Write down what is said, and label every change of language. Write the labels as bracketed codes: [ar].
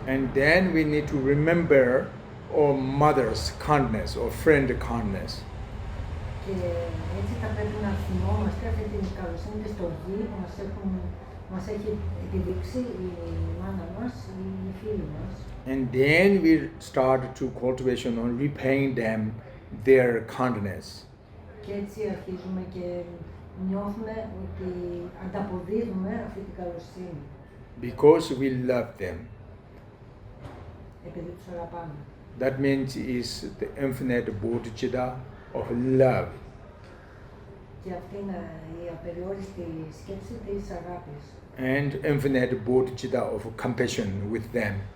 [en] And then we need to remember our mother's kindness or friend kindness. [el] Και έτσι θα πρέπει να θυμόμαστε αυτή την καλοσύνη και στοργή που μας έχει επιδείξει η μάνα μας, οι φίλοι μας. [en] And then we start to cultivation on repaying them their kindness. [el] Και έτσι αρχίζουμε και νιώθουμε ότι ανταποδίδουμε αυτή την καλοσύνη. [en] Because we love them. [el] Επειδή τους αγαπάμε. [en] That means is the infinite bodhicitta of love. [el] Και αυτή είναι η απεριόριστη σκέψη της αγάπης. [en] And infinite bodhicitta of compassion with them.